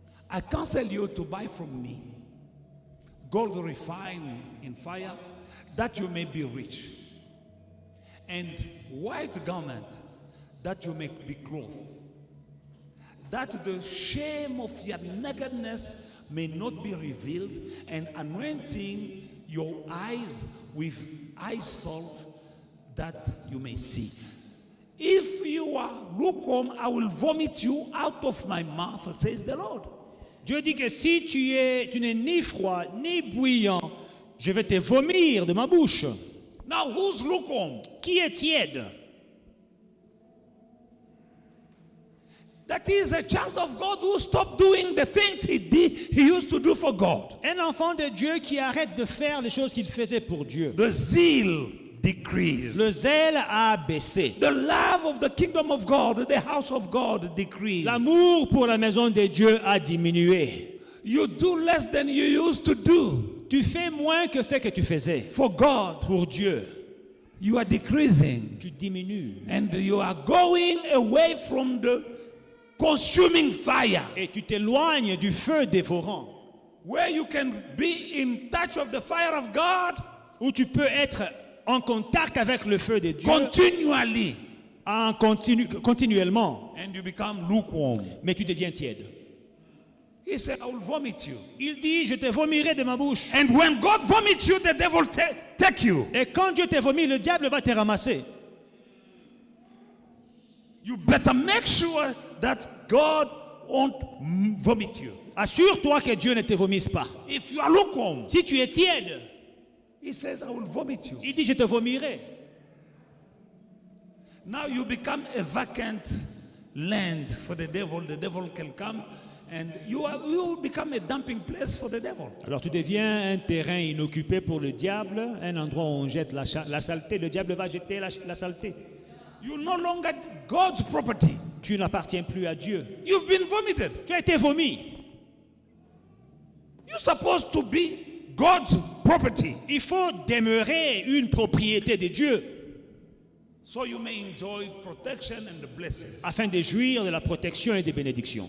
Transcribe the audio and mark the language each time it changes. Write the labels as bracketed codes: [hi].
[en] I counsel you to buy from me gold refined in fire, that you may be rich, and white garment, that you may be clothed, that the shame of your nakedness may not be revealed, and anointing your eyes with eye salve, that you may see. If you are lukewarm, I will vomit you out of my mouth, says the Lord. [fr] Dieu dit que si tu n'es ni froid ni bouillant, je vais te vomir de ma bouche. [en] Now, who's lukewarm? [fr] Qui est tiède? [en] That is a child of God who stopped doing the things he used to do for God. [fr] Un enfant de Dieu qui arrête de faire les choses qu'il faisait pour Dieu. [en] The zeal decreased. [fr] Le zèle a baissé. [en] The love of the kingdom of God, the house of God decreased. [fr] L'amour pour la maison de Dieu a diminué. [en] You do less than you used to do. [fr] Tu fais moins que ce que tu faisais. [en] For God, [fr] Pour Dieu, [en] you are decreasing. [fr] tu diminues. [en] And you are going away from the consuming fire, [fr] Et tu t'éloignes du feu dévorant. [en] where you can be in touch of the fire of God [fr] Où tu peux être en contact avec le feu de Dieu [en] continually, [fr] continuellement. [en] and you become lukewarm. [fr] Mais tu deviens tiède. [en] He said, I will vomit you. [fr] Il dit, je te vomirai de ma bouche. [en] And when God vomits you, the devil take you. [fr] Et quand Dieu te vomit, le diable va te ramasser. [en] You better make sure that God won't vomit you. [fr] Assure-toi que Dieu ne te vomisse pas. [en] If you are lukewarm, [fr] Si tu es tiède, [en] he says, I will vomit you. [fr] il dit, je te vomirai. [en] Now you become a vacant land for the devil. The devil can come, and you will become a dumping place for the devil. [fr] Alors tu deviens un terrain inoccupé pour le diable, un endroit où on jette la saleté. Le diable va jeter la saleté. [en] You're no longer God's property. [fr] Tu n'appartiens plus à Dieu. [en] You've been vomited. [fr] Tu as été vomi. [en] You're supposed to be God's property, [fr] Il faut demeurer une propriété de Dieu [en] so you may enjoy protection and the blessing. [fr] afin de jouir de la protection et des bénédictions.